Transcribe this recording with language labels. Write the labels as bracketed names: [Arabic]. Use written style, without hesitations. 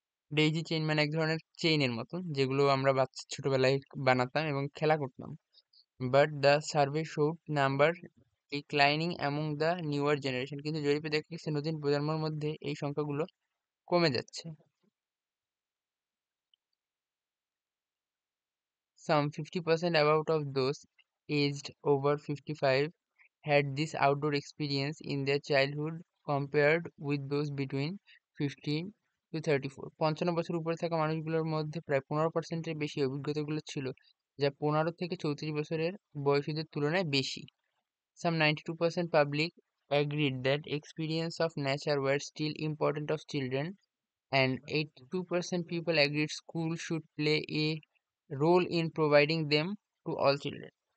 [Bangla] Daisy chain মানে এক ধরনের চেইনের মতন, যেগুলো আমরা বাচ্চা ছোটবেলায় বানাতাম এবং খেলা করতাম। [English] But the survey showed number declining among the newer generation. [Bangla] কিন্তু জরিপে দেখা গেছে নতুন প্রজন্মের মধ্যে এই সংখ্যাগুলো কমে যাচ্ছে। [English] Some 50% about of those aged over 55 had this outdoor experience in their childhood compared with those between 15 to 34. [Bangla] 55 বছর উপরে থাকা মানুষগুলোর মধ্যে প্রায় 15%-এর বেশি অভিজ্ঞতাগুলো ছিল, যা 15 থেকে 34 বছরের বয়সীদের তুলনায় বেশি। [English] Some 92% public agreed that experience of nature were still important of children, and 82% people agreed school should play a role in providing them to all children.